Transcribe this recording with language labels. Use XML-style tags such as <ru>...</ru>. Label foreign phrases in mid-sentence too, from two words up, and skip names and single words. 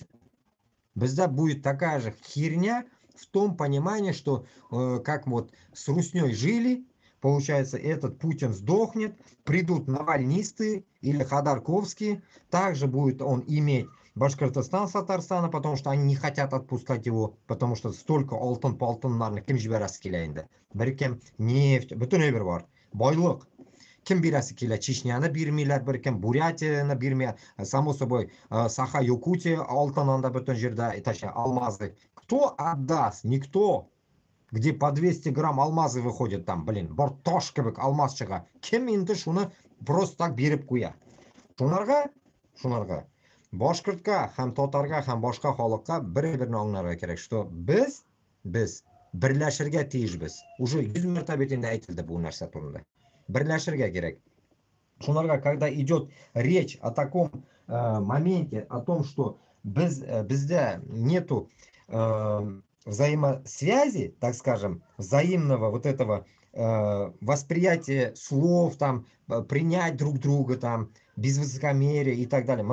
<ru>Безда будет такая же херня в том понимании, что как вот с Русней жили, получается, этот Путин сдохнет, придут навальнисты или ходорковские, также будет он иметь Башкортостан с Татарстана, потому что они не хотят отпускать его, потому что столько</ru> <tt>алтын-палтынларны ким жибәрәсе килә инде. Беркем нефть, бөтен әйбер бар. Байлык. Ким бирәсе килә? Чечняны бирмиләр, беркем Бурятияны бирмиләр.</tt> <ru>Само собой,</ru> <tt>Саха-Якутия алтынын да бөтен җирдә,</tt> <ru>точнее, алмазы. Кто отдаст? Никто. Где по 200 грамм алмазы выходят там, блин,</ru> <tt>бортош кебек алмаз чыга. Кем инде шуны</tt> <ru>просто так</ru> <tt>биреп куя? Шунарга. Башкортка, һәм татарга, һәм башка халыкка бер-берне аңларга кирәк, что без берләшергә тиешбез. Уже 100 мәртәбә инде әйтелде бу нәрсә турында. Берләшергә кирәк. Шунарга,</tt> <ru>когда идет речь о таком моменте, о том, что бездә нету взаимосвязи, так скажем, взаимного вот этого восприятия слов, там, принять друг друга, там, без высокомерия и так далее.</ru>